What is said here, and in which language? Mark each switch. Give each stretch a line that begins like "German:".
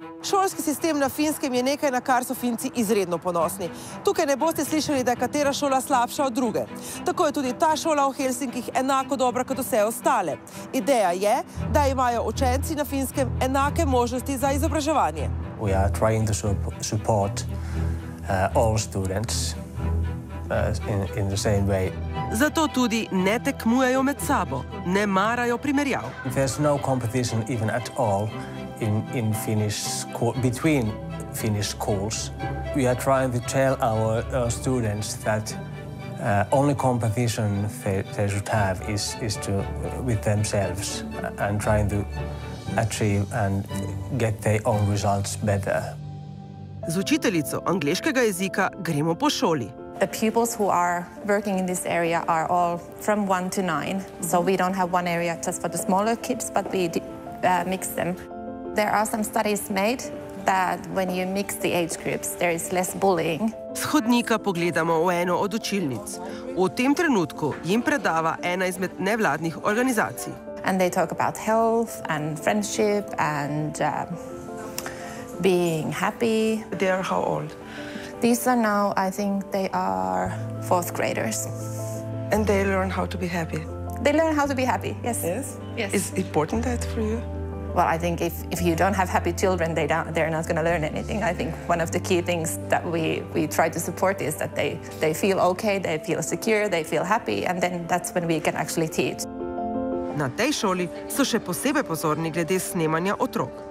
Slovenian: Šolski sistem na Finskem je nekaj, na kar so Finci izredno ponosni. Tukaj ne boste slišali, da je katera šola slabša od druge. Tako je tudi ta šola v Helsinkih enako dobra kot vse ostale. Ideja je, da imajo učenci na Finskem enake možnosti za izobraževanje.
English: We are trying to support all students in the same way.
Slovenian: Zato tudi ne tekmujejo med sabo, ne marajo primerjav.
English: There's no competition even at all between Finnish schools. We are trying to tell our students that only competition they should have is with themselves and trying to achieve and get their own results better.
Slovenian: Z učiteljico angleškega jezika gremo po šoli.
English: The pupils who are working in this area are all from 1 to 9, so we don't have one area just for the smaller kids, but we mix them. There are some studies made that when you mix the age groups, there is less bullying.
Slovenian: S hodnika pogledamo v eno od učilnic. V tem trenutku jim predava ena izmed nevladnih organizacij.
English: And they talk about health and friendship and being happy. They are how old? These are now, I think they are 4th graders. And they learn how to be happy? They learn how to be happy, yes. Yes. Is it important that for you? Well, I think if you don't have happy children, they're not going to learn anything. I think one of the key things that we try to support is that they feel okay, they feel secure, they feel happy, and then that's when we can actually teach.
Slovenian: Na tej šoli so še posebej pozorni glede snemanja otrok.